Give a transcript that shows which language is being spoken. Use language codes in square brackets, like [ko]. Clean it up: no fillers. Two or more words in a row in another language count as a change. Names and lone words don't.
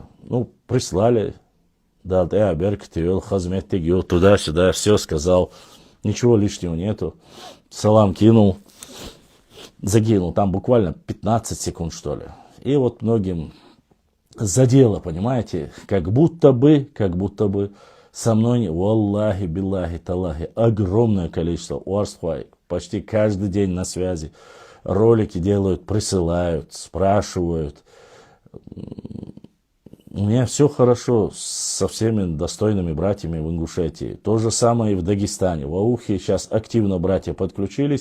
[ru] Ну, прислали, да, туда-сюда, все сказал, ничего лишнего нету. Салам кинул, закинул, там буквально 15 секунд, что ли. И вот многим задело, понимаете, как будто бы со мной, [ar] والله، بالله، تالله, [ru] огромное количество уарсхвай, почти каждый день на связи, ролики делают, присылают, спрашивают. У меня все хорошо со всеми достойными братьями в Ингушетии. То же самое и в Дагестане. В Аухе сейчас активно братья подключились.